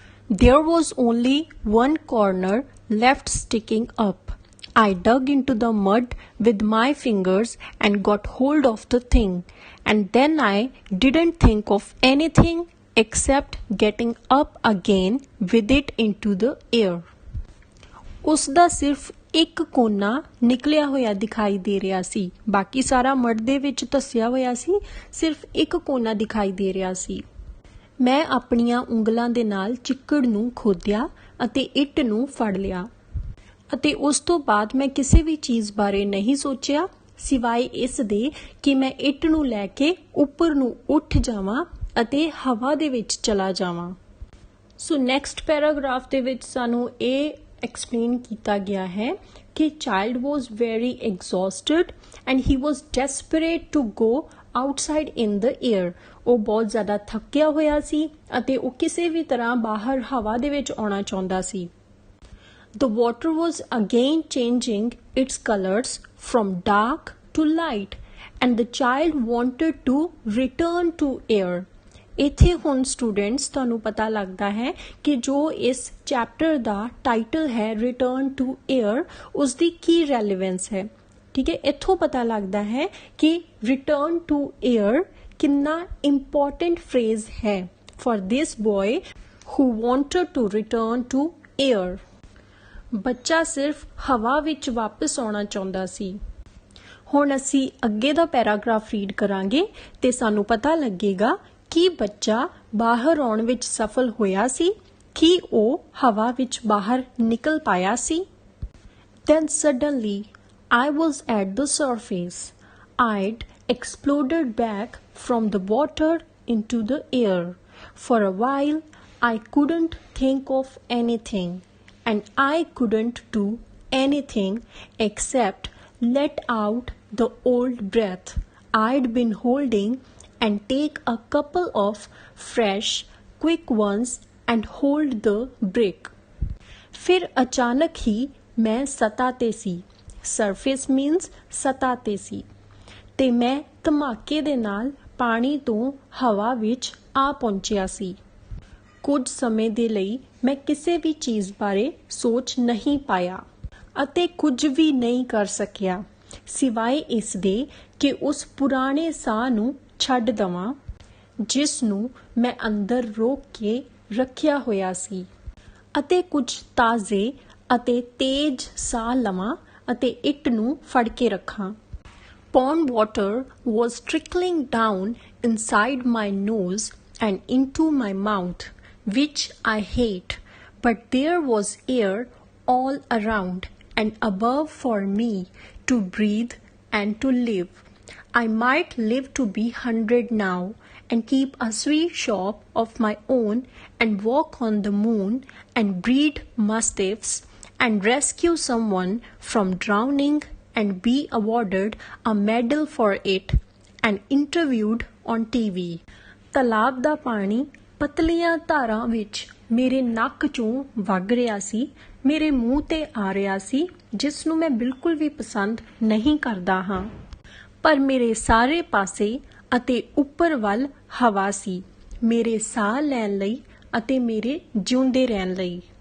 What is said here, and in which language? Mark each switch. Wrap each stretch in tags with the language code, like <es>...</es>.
<en>There was only one corner left sticking up. I dug into the mud with my fingers and got hold of the thing, and then I didn't think of anything except getting up again with it into the air।</en> <pa>ਉਸਦਾ ਸਿਰਫ ਇੱਕ ਕੋਨਾ ਨਿਕਲਿਆ ਹੋਇਆ ਦਿਖਾਈ ਦੇ ਰਿਹਾ ਸੀ, ਬਾਕੀ ਸਾਰਾ ਮੜ ਦੇ ਵਿੱਚ ਧੱਸਿਆ ਹੋਇਆ ਸੀ, ਸਿਰਫ ਇੱਕ ਕੋਨਾ ਦਿਖਾਈ ਦੇ ਰਿਹਾ ਸੀ। ਮੈਂ ਆਪਣੀਆਂ ਉਂਗਲਾਂ ਦੇ ਨਾਲ ਚਿੱਕੜ ਨੂੰ ਖੋਦਿਆ ਅਤੇ ਇੱਟ ਨੂੰ ਫੜ ਲਿਆ ਅਤੇ ਉਸ ਤੋਂ ਬਾਅਦ ਮੈਂ ਕਿਸੇ ਵੀ ਚੀਜ਼ ਬਾਰੇ ਨਹੀਂ ਸੋਚਿਆ ਸਿਵਾਏ ਇਸ ਦੇ ਕਿ ਮੈਂ ਇੱਟ ਨੂੰ ਲੈ ਕੇ ਉੱਪਰ ਨੂੰ ਉੱਠ ਜਾਵਾਂ ਅਤੇ ਹਵਾ ਦੇ ਵਿੱਚ ਚਲਾ ਜਾਵਾਂ। ਸੋ ਨੈਕਸਟ ਪੈਰਾਗ੍ਰਾਫ ਦੇ ਵਿੱਚ ਸਾਨੂੰ ਇਹ ਐਕਸਪਲੇਨ ਕੀਤਾ ਗਿਆ ਹੈ ਕਿ</pa> <en>Child was very exhausted and he was desperate to go outside in the air.</en> <pa>ਉਹ ਬਹੁਤ ਜ਼ਿਆਦਾ ਥੱਕਿਆ ਹੋਇਆ ਸੀ ਅਤੇ ਉਹ ਕਿਸੇ ਵੀ ਤਰ੍ਹਾਂ ਬਾਹਰ ਹਵਾ ਦੇ ਵਿੱਚ ਆਉਣਾ ਚਾਹੁੰਦਾ ਸੀ।</pa> <en>The water was again changing its colors from dark to light, and the child wanted to return to air.</en> <pa>ਇੱਥੇ ਹੁਣ ਸਟੂਡੈਂਟਸ ਤੁਹਾਨੂੰ ਪਤਾ ਲੱਗਦਾ ਹੈ ਕਿ ਜੋ ਇਸ ਚੈਪਟਰ ਦਾ ਟਾਈਟਲ ਹੈ ਰਿਟਰਨ ਟੂ ਏਅਰ, ਉਸ ਦੀ ਕੀ ਰੈਲੇਵੈਂਸ ਹੈ। ਠੀਕ ਹੈ, ਇੱਥੋਂ ਪਤਾ ਲੱਗਦਾ ਹੈ ਕਿ ਰਿਟਰਨ ਟੂ ਏਅਰ ਕਿੰਨਾ ਇੰਪੋਰਟੈਂਟ ਫਰੇਜ਼ ਹੈ</pa> <en>For this boy who wanted to return to air.</en> <pa>ਬੱਚਾ ਸਿਰਫ ਹਵਾ ਵਿੱਚ ਵਾਪਸ ਆਉਣਾ ਚਾਹੁੰਦਾ ਸੀ। ਹੁਣ ਅਸੀਂ ਅੱਗੇ ਦਾ ਪੈਰਾਗ੍ਰਾਫ ਰੀਡ ਕਰਾਂਗੇ ਤੇ ਸਾਨੂੰ ਪਤਾ ਲੱਗੇਗਾ ਕਿ ਬੱਚਾ ਬਾਹਰ ਆਉਣ ਵਿੱਚ ਸਫਲ ਹੋਇਆ ਸੀ, ਕਿ ਉਹ ਹਵਾ ਵਿੱਚ ਬਾਹਰ ਨਿਕਲ ਪਾਇਆ ਸੀ।</pa> <en>Then suddenly I was at the surface. I'd exploded back from the water into the air. For a while I couldn't think of anything, and I couldn't do anything except let out the old breath I'd been holding and take a couple of fresh, quick ones and hold the brick.</en> <pa>फिर अचानक ही मैं सतह ते सी,</pa> <en>surface means</en> <pa>सतह ते सी, ਤੇ ਮੈਂ ਧਮਾਕੇ ਦੇ ਨਾਲ ਪਾਣੀ ਤੋਂ ਹਵਾ ਵਿੱਚ ਆ ਪਹੁੰਚਿਆ ਸੀ। ਕੁਝ ਸਮੇਂ ਦੇ ਲਈ ਮੈਂ ਕਿਸੇ ਵੀ ਚੀਜ਼ ਬਾਰੇ ਸੋਚ ਨਹੀਂ ਪਾਇਆ ਅਤੇ ਕੁਝ ਵੀ ਨਹੀਂ ਕਰ ਸਕਿਆ ਸਿਵਾਏ ਇਸ ਦੇ ਕਿ ਉਸ ਪੁਰਾਣੇ ਸਾਹ ਨੂੰ ਛੱਡ ਦਵਾਂ ਜਿਸ ਨੂੰ ਮੈਂ ਅੰਦਰ ਰੋਕ ਕੇ ਰੱਖਿਆ ਹੋਇਆ ਸੀ, ਅਤੇ ਕੁਝ ਤਾਜ਼ੇ ਅਤੇ ਤੇਜ਼ ਸਾਹ ਲਵਾਂ ਅਤੇ ਇੱਟ ਨੂੰ ਫੜ ਕੇ ਰੱਖਾਂ।</pa> <en>Pond water was trickling down inside my nose and into my mouth, which I hate, but there was air all around and above for me to breathe and to live. I might live to be 100 now and keep a sweet shop of my own and walk on the moon and breed mastiffs and rescue someone from drowning and be awarded a medal for it and interviewed on TV.</en> <pa>ਤਲਾਬ ਦਾ ਪਾਣੀ ਪਤਲੀਆਂ ਧਾਰਾਂ ਵਿੱਚ ਮੇਰੇ ਨੱਕ ਚੋਂ ਵਗ ਰਿਹਾ ਸੀ, ਮੇਰੇ ਮੂੰਹ ਤੇ ਆ ਰਿਹਾ ਸੀ, ਜਿਸ ਨੂੰ ਮੈਂ ਬਿਲਕੁਲ ਵੀ ਪਸੰਦ ਨਹੀਂ ਕਰਦਾ ਹਾਂ, ਪਰ ਮੇਰੇ ਸਾਰੇ ਪਾਸੇ ਅਤੇ ਉੱਪਰ ਵੱਲ ਹਵਾ ਸੀ, ਮੇਰੇ ਸਾਹ ਲੈਣ ਲਈ ਅਤੇ ਮੇਰੇ ਜਿਉਂਦੇ ਰਹਿਣ ਲਈ।</pa>